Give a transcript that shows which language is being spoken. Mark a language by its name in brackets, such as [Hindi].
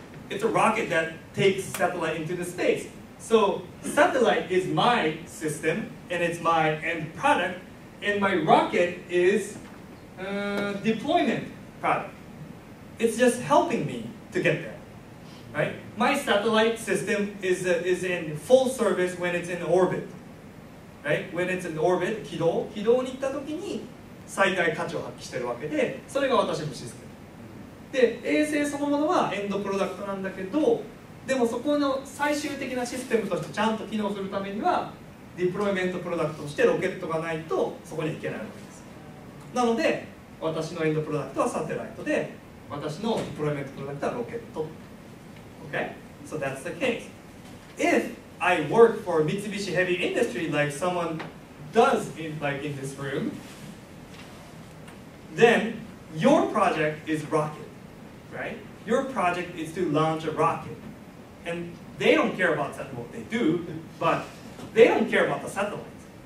[English] It's a rocket that takes satellite into the space. So satellite is my system, and it's my end product, and my rocket is deployment product. It's just helping me to get there, right? My satellite system is in full service when it's in orbit, right? When it's in orbit, [Japanese] 軌道に行った時に最大価値を発揮してるわけで、それが私のシステム。で、衛星そのものはエンドプロダクトなんだけど、でもそこの最終的なシステムとしてちゃんと機能するためにはディプロイメントプロダクトとしてロケットがないとそこにはいけないわけです。なので私のエンドプロダクトはサテライトで私のディプロイメントプロダクトはロケット。 [English] Okay? So that's the case. If I work for Mitsubishi Heavy Industry like someone does in this room, then your project is rocket, right? Your project is to launch a rocket. And they don't care about what they do, but they don't care about the satellites.